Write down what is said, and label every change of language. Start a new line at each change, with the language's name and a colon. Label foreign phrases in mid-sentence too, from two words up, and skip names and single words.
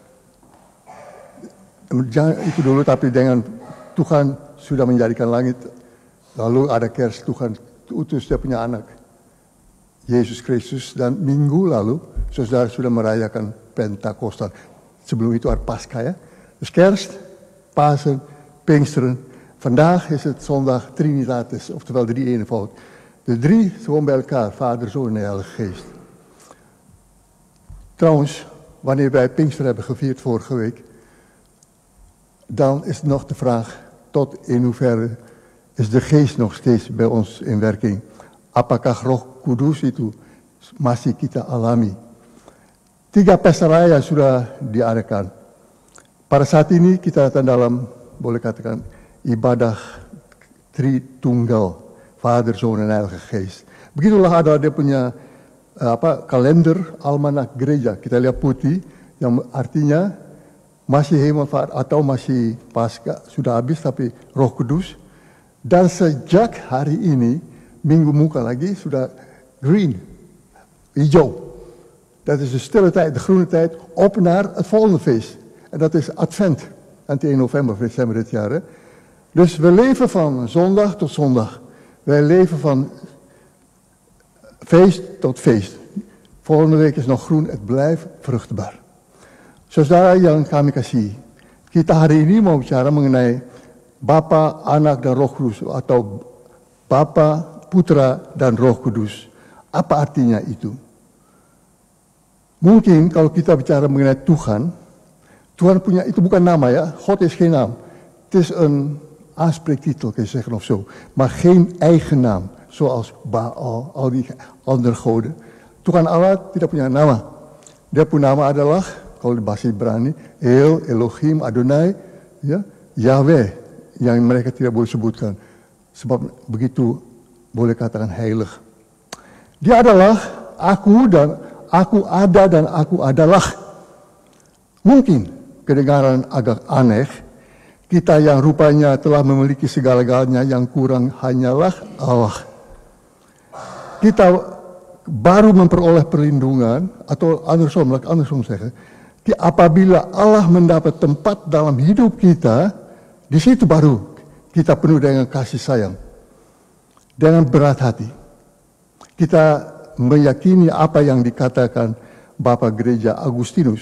Indonesian: Jangan itu dulu, tapi dengan Tuhan sudah menjadikan langit, lalu ada Kerst, Tuhan utus Dia punya anak, Yesus Kristus, dan minggu lalu saudara sudah merayakan Pentakostal. Sebelum itu ada Pascha, ya.
Dutch: Dus Kerst, Pasen, Pinksteren. Vandaag is het zondag Trinitatis, oftewel drie-eenvoud. De 3 gewoon bij elkaar, Vader, Zoon en Heilige Geest. Trouwens, wanneer wij Pinkster hebben gevierd vorige week, dan is nog de vraag, tot in hoeverre is de Geest nog steeds bij ons in werking?
Indonesian: Apakah Roh Kudus itu masih kita alami? 3 pesta raya sudah diadakan. Pada saat ini kita datang dalam, boleh katakan, ibadah Tritunggal,
Dutch: Vader, Zoon en Heilige Geest.
Indonesian: Begitulah adalah dia punya kalender almanak gereja. Kita lihat putih, yang artinya masih Hemelvaart atau masih Paskah, sudah habis tapi Roh Kudus. Dan sejak hari ini, minggu muka lagi, sudah green, hijau.
Dutch: Dat is de stille tijd, de groene tijd, op naar het volgende feest. En dat is Advent, aan 1 november of december dit jaar. Hè? Dus we leven van zondag tot zondag. Wij leven van feest tot feest. Volgende week is nog groen, het blijft vruchtbaar.
Indonesian: Saudara yang kami kasih, kita hari ini mau bicara mengenai Bapa, Anak, dan Roh Kudus, atau Bapa, Putra, dan Roh Kudus. Apa artinya itu? Mungkin kalau kita bicara mengenai Tuhan, Tuhan punya, itu bukan nama ya,
Dutch: God is geen naam. Het is een aanspreektitel, kun je zeggen of zo. Maar geen eigen naam, zoals Baal, al die andere goden.
Indonesian: Tuhan Allah tidak punya nama. Dia punya nama adalah, kalau di bahasa Ibrani, El, Elohim, Adonai, ya, Yahweh, yang mereka tidak boleh sebutkan. Sebab begitu boleh katakan heilig. Dia adalah aku dan aku ada dan aku adalah. Mungkin kedengaran agak aneh, kita yang rupanya telah memiliki segala-galanya, yang kurang hanyalah Allah. Kita baru memperoleh perlindungan, atau
Dutch: andersom zeggen,
Indonesian: apabila Allah mendapat tempat dalam hidup kita, di situ baru kita penuh dengan kasih sayang, dengan berat hati. Kita meyakini apa yang dikatakan Bapak Gereja Agustinus.